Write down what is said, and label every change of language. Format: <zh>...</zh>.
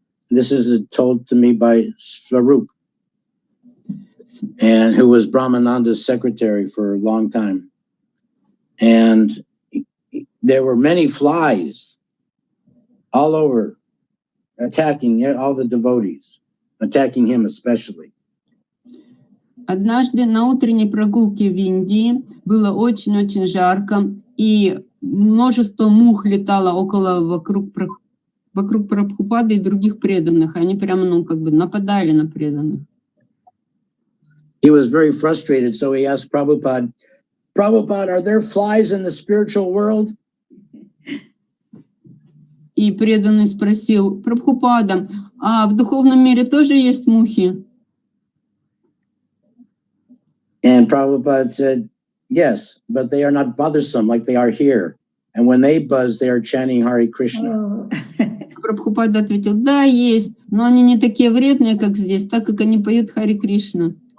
<en>This is told to me by Swarup, and who was Brahmananda's secretary for a long time. And there were many flies all over, attacking all the devotees, attacking him especially.</en> <ru>Однажды на утренней прогулке в Индии было очень-очень жарко, и множество мух летало вокруг Прабхупады и других преданных. Они прямо, нападали на преданных.</ru> <en>He was very frustrated, so he asked Prabhupada, are there flies in the spiritual world?</en> <ru>И преданный спросил: Прабхупада, а в духовном мире тоже есть мухи?</ru> <en>And Prabhupada said, yes, but they are not bothersome like they are here. And when they buzz, they are chanting Hare Krishna.</en> <ru>Прабхупада ответил: да, есть, но они не такие вредные, как здесь, так как они поют Харе Кришна.</ru>